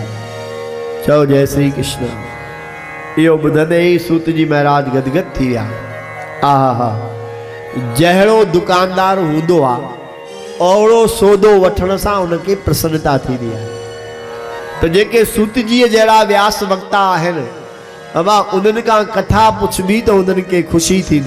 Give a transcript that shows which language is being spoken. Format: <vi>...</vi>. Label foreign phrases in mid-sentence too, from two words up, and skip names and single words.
<sd>चओ जय श्री कृष्ण। इहो ॿुधंदे ई सूत जी महाराज गदगद थी विया। आहा, जहिड़ो दुकानदार हूंदो आहे ओड़ो सौदो वठण सां उनखे प्रसन्नता थींदी आहे। तो जेके सूत जी जहिड़ा व्यास वक्ता आहिनि बाबा उन्हनि खां कथा पुछबी तो उन्हनि खे ख़ुशी थींदी।</sd>